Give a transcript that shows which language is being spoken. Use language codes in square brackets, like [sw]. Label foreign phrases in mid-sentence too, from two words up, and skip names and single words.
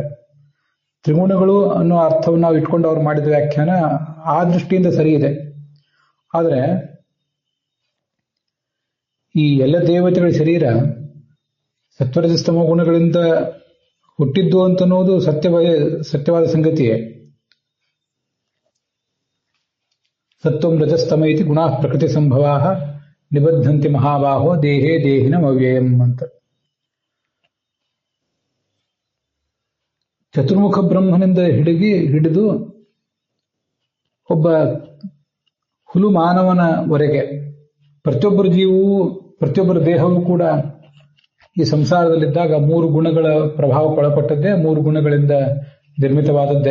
[kn] ತ್ರಿಗುಣಗಳು ಅನ್ನೋ ಅರ್ಥವನ್ನು ನಾವು ಇಟ್ಕೊಂಡು ಅವ್ರು ಮಾಡಿದ ವ್ಯಾಖ್ಯಾನ ಆ ದೃಷ್ಟಿಯಿಂದ ಸರಿ ಇದೆ. ಆದರೆ ಈ ಎಲ್ಲ ದೇವತೆಗಳ ಶರೀರ ಸತ್ವರಜಸ್ತಮೋ ಗುಣಗಳಿಂದ ಹುಟ್ಟಿದ್ದು ಅಂತನ್ನೋದು ಸತ್ಯವಾದ ಸಂಗತಿಯೇ. [sa] ಸತ್ವಂ ರಜಸ್ತಮ ಇತಿ ಗುಣಾ ಪ್ರಕೃತಿ ಸಂಭವಾ ನಿಬದ್ಧಂತಿ ಮಹಾಬಾಹೋ ದೇಹೇ ದೇಹಿನಂ ಅವ್ಯಯಂ ಅಂತ. [kn] ಚತುರ್ಮುಖ ಬ್ರಹ್ಮನಿಂದ ಹಿಡಿದು ಒಬ್ಬ ಹುಲು ಮಾನವನವರೆಗೆ ಪ್ರತಿಯೊಬ್ಬರ ಜೀವವು, ಪ್ರತಿಯೊಬ್ಬರ ದೇಹವೂ ಕೂಡ ಈ ಸಂಸಾರದಲ್ಲಿದ್ದಾಗ 3 ಗುಣಗಳ ಪ್ರಭಾವಕ್ಕೊಳಪಟ್ಟದ್ದೇ, 3 ಗುಣಗಳಿಂದ ನಿರ್ಮಿತವಾದದ್ದೇ.